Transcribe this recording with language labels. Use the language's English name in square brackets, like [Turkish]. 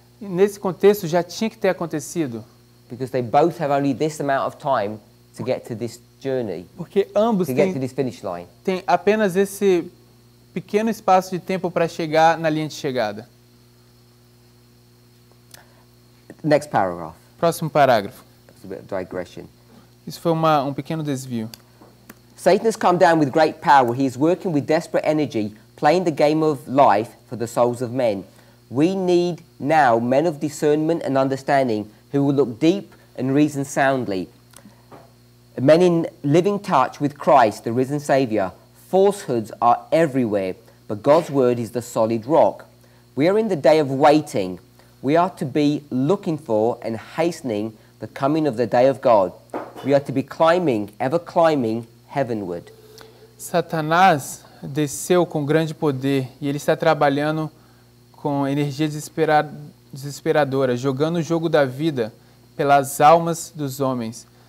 [Portuguese] nesse contexto já tinha que ter acontecido. [English] because they both have only this amount of time to get to this journey, [Portuguese] Porque ambos [English] to get to [Portuguese] têm [English] this finish line. [Portuguese] apenas esse pequeno espaço de tempo para chegar na linha de chegada. [English] Next paragraph. [Portuguese] Próximo parágrafo. [English] That's a bit of digression. [Portuguese] Isso foi um pequeno desvio. [English] Satan has come down with great power. He is working with desperate energy, playing the game of life for the souls of men. We need now men of discernment and understanding who will look deep and reason soundly. Men in living touch with Christ, the risen Saviour. Falsehoods are everywhere, but God's word is the solid rock. We are in the day of waiting. We are to be looking for and hastening the coming of the day of God. We are to be climbing, ever climbing heavenward. [Portuguese] Satanás desceu com grande poder e ele está trabalhando com energia desesperadora, jogando o jogo da vida pelas almas dos homens.